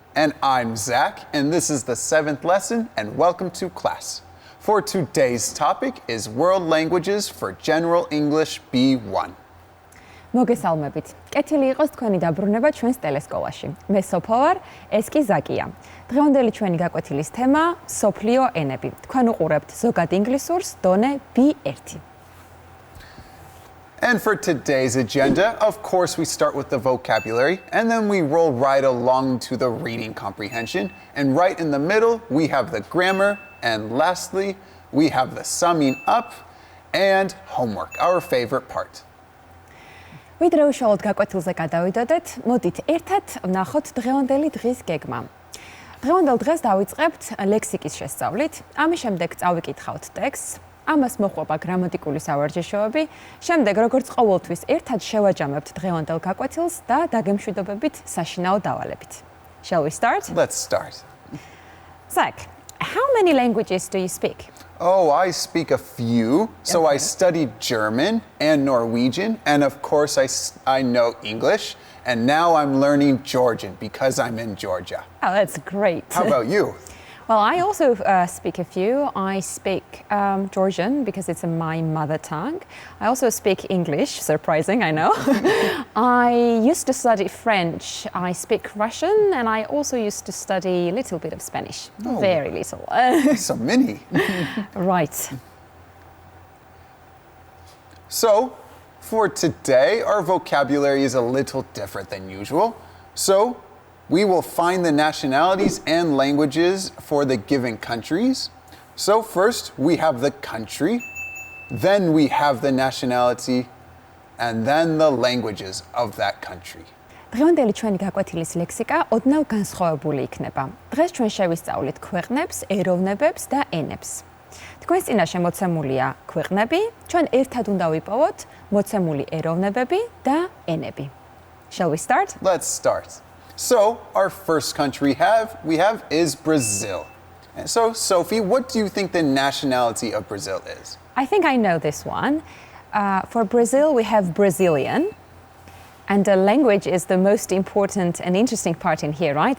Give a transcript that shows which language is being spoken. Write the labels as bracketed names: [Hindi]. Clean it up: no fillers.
[English] And I'm Zach, and this is the 7th lesson, and welcome to class. For today's topic is World Languages for General English B1. [Georgian] მოგესალმებით. კეთილი იყოს თქვენი დაბრუნება ჩვენს ტელესკოლაში. მე სოფო ვარ, ეს კი ზაკია. დღევანდელი ჩვენი გაკვეთილის თემა მსოფლიო ენები. თქვენ უყურებთ ზოგად ინგლისურს დონე B1. [English] And for today's agenda, of course, we start with the vocabulary, and then we roll right along to the reading comprehension. And right in the middle, we have the grammar, and lastly, we have the summing up and homework, our favorite part. [Georgian] ვიდრე უშუალოდ გაკვეთილზე გადავიდოდეთ, მოდით ერთად ვნახოთ დღევანდელი დღის გეგმა. დღევანდელ დღეს დავიწყებთ ლექსიკის შესწავლით, ამის შემდეგ წავიკითხავთ ტექსტს, ამას მოჰყვება გრამატიკული სავარჯიშოები, შემდეგ როგორც ყოველთვის ერთად შევაჯამებთ დღევანდელ გაკვეთილს და დაგემშვიდობებით საშინაო დავალებით. [English] Shall we start? Let's start. Zach, how many languages do you speak? Oh, I speak a few. So Okay. I studied German and Norwegian, and of course I know English, and now I'm learning Georgian because I'm in Georgia. Oh, that's great. How about you? Well, I also speak a few. I speak Georgian because it's my mother tongue. I also speak English, surprising, I know. I used to study French. I speak Russian, and I also used to study a little bit of Spanish. Oh. Very little. So many. Right. So, for today, our vocabulary is a little different than usual. So, we will find the nationalities and languages for the given countries. So first, we have the country, then we have the nationality, and then the languages of that country. [Georgian] დღევანდელი ჩვენი გაკვეთილის ლექსიკა ოდნავ განსხვავებული იქნება. დღეს ჩვენ შევისწავლით ქვეყნებს, ეროვნებებს და ენებს. თქვენს წინაშე მოცემულია ქვეყნები, ჩვენ ერთად უნდა ვიპოვოთ მოცემული ეროვნებები და ენები. [English] Shall we start? Let's start. So, our first country we have is Brazil. And so, Sophie, what do you think the nationality of Brazil is? I think I know this one. For Brazil, we have Brazilian. And the language is the most important and interesting part in here, right?